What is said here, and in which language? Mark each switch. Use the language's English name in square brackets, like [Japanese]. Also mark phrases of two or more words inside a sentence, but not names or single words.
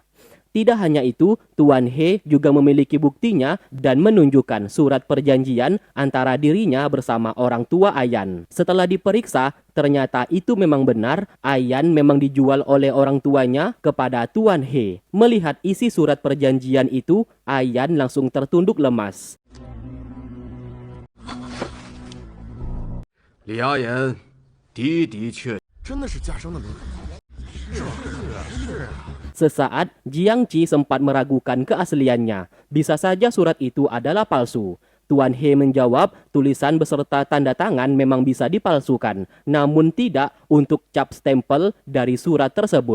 [Indonesian] Tidak hanya itu, Tuan He juga memiliki buktinya dan menunjukkan surat perjanjian antara dirinya bersama orang tua Ayan. Setelah diperiksa, ternyata itu memang benar, Ayan memang dijual oleh orang tuanya kepada Tuan He. Melihat isi surat perjanjian itu, Ayan langsung tertunduk lemas. [Chinese] 李阿言的确真的是家生的奴才。 [Indonesian] Sesaat, Jiang Qi sempat meragukan keasliannya. Bisa saja surat itu adalah palsu. Tuan He menjawab, tulisan beserta tanda tangan memang bisa dipalsukan, namun tidak untuk cap stempel dari surat tersebut.